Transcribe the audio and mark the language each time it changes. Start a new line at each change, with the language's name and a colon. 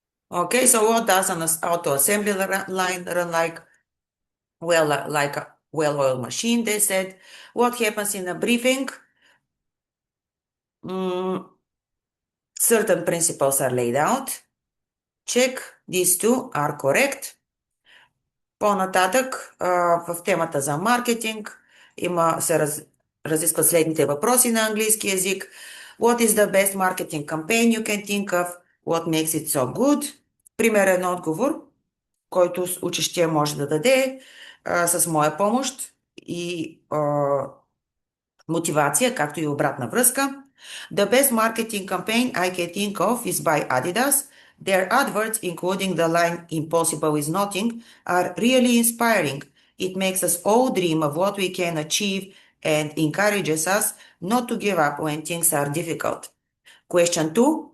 English: Okay, so what does an auto assembly line run like? Well, like a well-oiled machine, they said. What happens in a briefing? Certain principles are laid out. Check, these two are correct.
Bulgarian: По-нататък, в темата за маркетинг се разискват следните въпроси на английски язик.
English: What is the best marketing campaign you can think of? What makes it so good?
Bulgarian: Примерен отговор, който учещия може да даде с моя помощ и мотивация, както и обратна връзка.
English: The best marketing campaign I can think of is by Adidas. Their adverts, including the line Impossible is nothing, are really inspiring. It makes us all dream of what we can achieve and encourages us not to give up when things are difficult. Question 2.